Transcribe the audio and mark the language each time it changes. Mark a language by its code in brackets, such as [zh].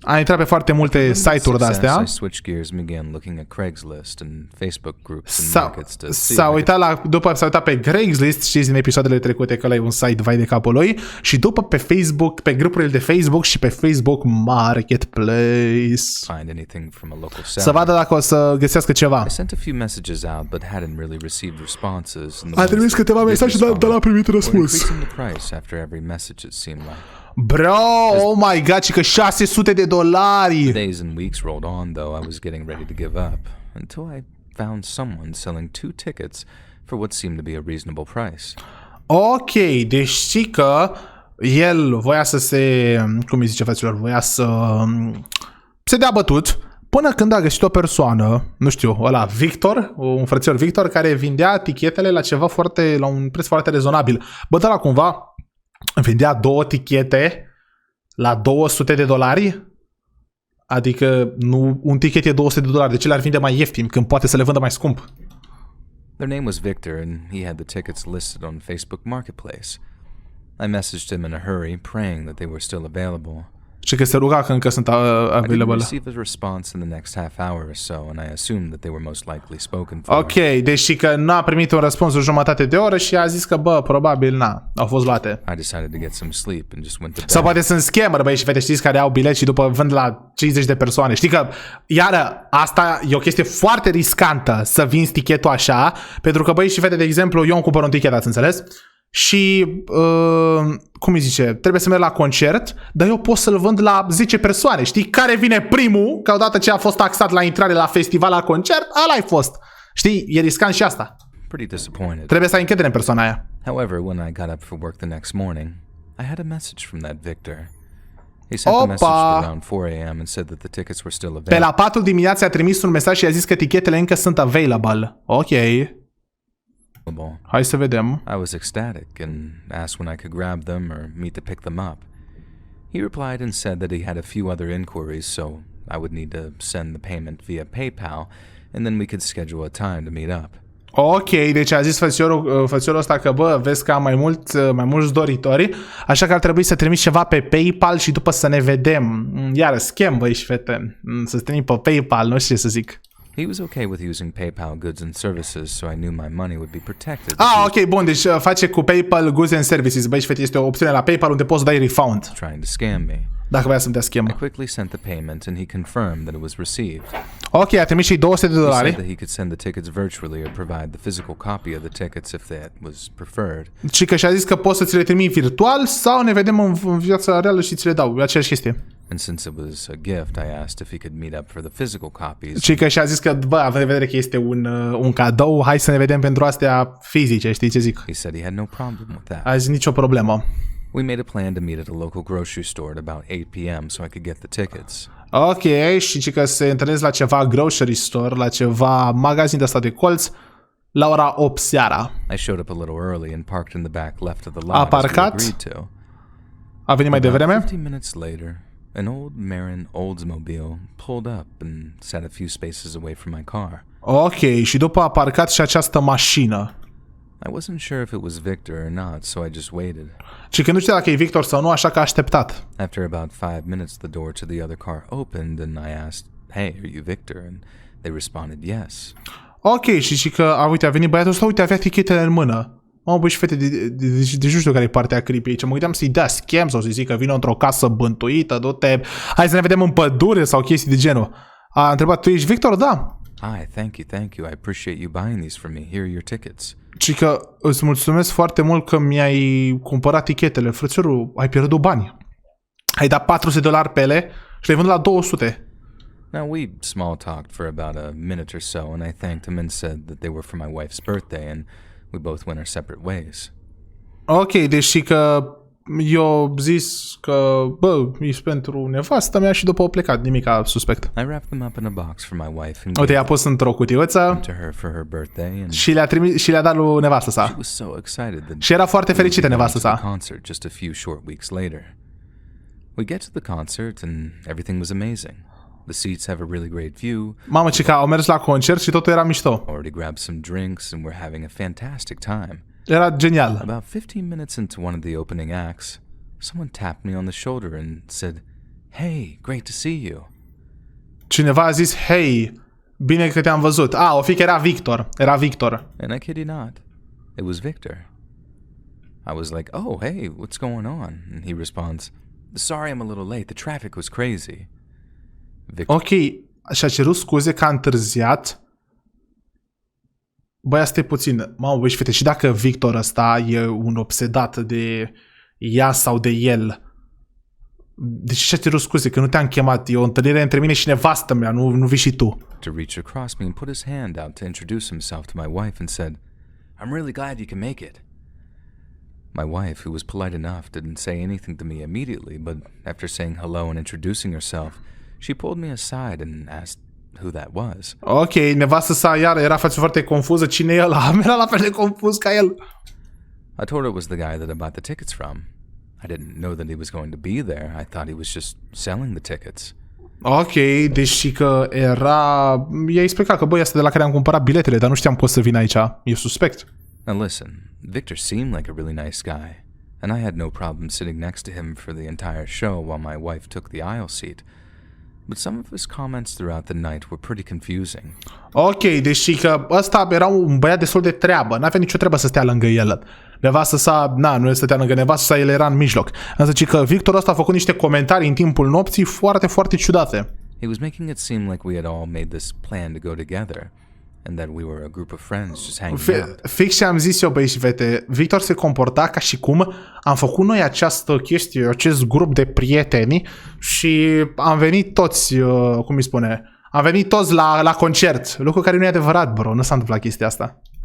[ro] A intrat pe foarte multe site-uri de-astea. [en] I switched gears and began looking at Craigslist and Facebook groups and markets to see. [ro] S-a uitat pe Craigslist, știți din episoadele trecute că ăla e un site vai de capul lui, și după pe Facebook, pe grupurile de Facebook și pe Facebook Marketplace. [en] Find anything from a local seller. [ro] Să vadă dacă o să găsească ceva. [en] I sent a few messages out but hadn't really received responses. [ro] A trimis câteva mesaje, dar n-a primit răspuns. [en] Increasing the price after every message, it seemed like. Bro, oh my god, [ro] și că $600. [en] Days and weeks rolled on, though I was getting ready to give up until I found someone selling 2 tickets for what seemed to be a reasonable price. [ro] Ok, deci știi că el voia să se, cum îi zice, fraților, voia să se dea bătut până când a găsit o persoană, nu știu, ăla Victor, un frățior Victor, care vindea tichetele la ceva la un preț foarte rezonabil. Bă, dar cumva vendea 2 tichete la $200. Adică nu, un tichet e $200, de ce le-ar vinde mai ieftin când poate să le vândă mai scump? [en] Their name was Victor and he had the tickets listed on Facebook Marketplace. I messaged him in a hurry, praying that they were still available. [ro] Și că se ruga că încă sunt available. [en] I didn't receive a response in the next half hour or so, and I assumed that they were most likely spoken for. [ro] Ok, deci că n-a primit un răspuns o jumătate de oră și a zis că, bă, probabil au fost luate. [en] I decided to get some sleep and just went to bed. [ro] Sau poate sunt scammer, băi, și fete, știți, care au bilet și după vând la 50 de persoane. Știi că, iară, asta e o chestie foarte riscantă să vinzi tichetul așa, pentru că, băi și fete, de exemplu, eu îmi cumpăr un tichet, ați înțeles? Și, cum îi zice, trebuie să merg la concert, dar eu pot să-l vând la 10 persoane. Știi? Care vine primul, că odată ce a fost taxat la intrare la festival, la concert, ăla-i fost. Știi? E riscant și asta. [en] Pretty disappointed. [ro] Trebuie să ai încredere în persoana aia. [en] However, when I got up for work the next morning, I had a message from that Victor. He sent the message at around 4 a.m. and said that the tickets were still available. [ro] Pe la 4 dimineața a trimis un mesaj și a zis că tichetele încă sunt available. Ok. Hai să vedem. [en] I was ecstatic and asked when I could grab them or meet to pick them up. He replied and said that he had a few other inquiries, so I would need to send the payment via PayPal, and then we could schedule a time to meet up. [ro] Ok, deci a zis fățiorul ăsta că, bă, vezi că am mai mulți doritori, așa că ar trebui să trimiți ceva pe PayPal și după să ne vedem. Iar schem, băi și fete, să trimiți pe PayPal, nu știu ce să zic. [en] He was okay with using PayPal goods and services, so I knew my money would be protected. [ro] Ok, bun, deci face cu PayPal [en] goods and services. [ro] Băi și fete, este o opțiune la PayPal unde poți să dai refund. [en] Trying to scam me. [ro] Dacă vrea să-mi dea schem. [en] I quickly sent the payment and he confirmed that it was received. [ro] Ok, a trimis și $200. [en] He said that he could send the tickets virtually or provide the physical copy of the tickets if that was preferred. [ro] Și că și-a zis că poți să ți le trimit virtual sau ne vedem în viața reală și ți le dau. Aceeași chestie. [en] And since it was a gift, I asked if he could meet up for the physical copies. [ro] Și că și-a zis că, bă, având în vedere că este un cadou, hai să ne vedem pentru astea fizice, știi ce zic? [en] He said he had no problem with that. [ro] A zis nicio problemă. [en] We made a plan to meet at a local grocery store at about 8 p.m. so I could get the tickets. [ro] Ok, și că se întâlnesc la ceva [en] grocery store, [ro] la ceva magazin de ăsta de colț, la ora 8 seara. [en] I showed up a little early and parked in the back left of the lot. [ro] A parcat? A venit mai devreme? [en] 15 minutes later, an old Marin Oldsmobile pulled up and sat a few spaces away from my car. [ro] Ok, și după a parcat și această mașină. [en] I wasn't sure if it was Victor or not, so I just waited. [ro] Și că nu știa dacă e Victor sau nu, așa că a așteptat. [en] After about 5 minutes, the door to the other car opened and I asked, "Hey, are you Victor?" And they responded, "Yes." [ro] Ok, și că, uite, a venit băiatul ăsta, uite, avea tichetele în mână. Mă, băi, și fete, deci nu știu care e partea creepy aici. Mă gândeam să-i dea scam sau să-i zic că vină într-o casă bântuită, du-te, hai să ne vedem în pădure sau chestii de genul. A întrebat, tu ești Victor? Da. [en] Hi, thank you. I appreciate you buying these for me. Here are your tickets. [ro] Și că îți mulțumesc foarte mult că mi-ai cumpărat tichetele. Frățiorul, ai pierdut bani. Ai dat $400 pe ele și le-ai vândut la 200. [en] Now, we small-talked for about a minute or so, and I thanked him and said that they were for my wife's birthday, and we both went our separate ways. [ro] Ok, deci că eu zis că, bă, ești pentru nevastă mea și după au plecat, nimica suspect. [en] I wrapped them up in a box for my wife and [ro] Uite, i-a pus într-o cutiuță [en] to her for her birthday, and [ro] și le-a dat lui nevastă [en] she [ro] sa. [en] was so excited that [ro] Și era foarte fericită nevastă [en] the [ro] sa. [en] concert just a few short weeks later. We get to the concert and everything was amazing. The seats have a really great view. [ro] Mamă, ce că au mers la concert și totul era mișto. [en] Already grabbed some drinks and we're having a fantastic time. [ro] Era genial. [en] About 15 minutes into one of the opening acts, someone tapped me on the shoulder and said, "Hey, great to see you." [ro] Cineva a zis, hei, bine că te-am văzut. O fi că era Victor. Era Victor. [en] And I kid you not, it was Victor. I was like, "Oh, hey, what's going on?" And he responds, "Sorry I'm a little late. The traffic was crazy." Victor. [ro] Ok, și-a cerut scuze că a întârziat. Băi, asta e puțin. Mamă, băi, și fete, și dacă Victor ăsta e un obsedat de ea sau de el, de ce și-a cerut scuze? Că nu te-am chemat. E o întâlnire între mine și nevastă mea, nu vii și tu. [en] To reach across me and put his hand out to introduce himself to my wife and said, "I'm really glad you can make it." My wife, who was polite enough, didn't say anything to me immediately, but after saying hello and introducing herself, she pulled me aside and asked who that was. [ro] Ok, nevastă sa iar era foarte confuză. Cine e ăla? Era la fel de confuz ca el. [en] I told her it was the guy that I bought the tickets from. I didn't know that he was going to be there. I thought he was just selling the tickets. [ro] Ok, deci că era... I-a explicat că băi, asta de la care am cumpărat biletele, dar nu știam că o să vin aici. E suspect. [en] Now listen, Victor seemed like a really nice guy, and I had no problem sitting next to him for the entire show while my wife took the aisle seat. But some of his comments throughout the night were pretty confusing. [ro] Ok, deci că ăsta era un băiat destul de treabă. N-avea nicio treabă să stea lângă el. Nevastă sa, nu stătea lângă nevastă sa, el era în mijloc. Însă că Victor ăsta a făcut niște comentarii în timpul nopții foarte, foarte ciudate. [en] He was making it seem like we had all made this plan to go together, and that we were a group of friends just hanging out. [ro] Fix ce am zis eu, băi și fete, Victor se comporta ca și cum am făcut noi această chestie, acest grup de prieteni și am venit toți, cum îi spune, am venit toți la concert, lucru care nu e adevărat, bro, nu s-a întâmplat chestia asta.